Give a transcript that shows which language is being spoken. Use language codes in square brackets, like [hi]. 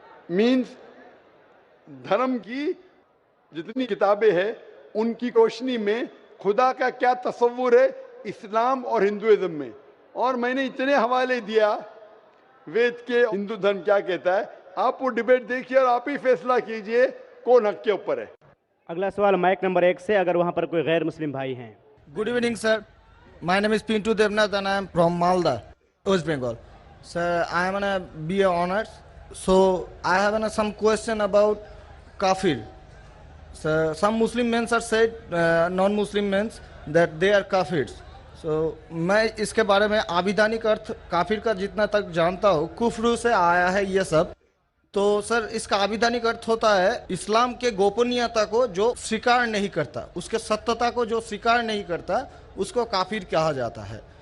[hi] Means धर्म की जितनी किताबें हैं उनकी रोशनी में खुदा का क्या तस्वुर है इस्लाम और हिंदुइज्म में। और मैंने इतने हवाले दिया वेद के, हिंदू धर्म क्या कहता है। आप वो डिबेट देखिए और आप ही फैसला कीजिए कौन हक के ऊपर है। अगला सवाल माइक नंबर 1 से, अगर वहां पर कोई गैर मुस्लिम भाई हैं। [en] Good evening, sir. My name is Pintu Devnath and I am from Malda, West Bengal. Sir, I am on a BA honors. So I have some question about kafir. So some Muslim men are said, non-Muslim men that they are kafirs. [hi] So मैं इसके बारे में आविधानिक अर्थ काफिर का जितना तक जानता हूँ, कुफ्र से आया है ये सब। तो सर इसका आविधानिक अर्थ होता है इस्लाम के गोपनीयता को जो स्वीकार नहीं करता, उसके सत्यता को जो स्वीकार नहीं करता, उसको काफिर कहा जाता है।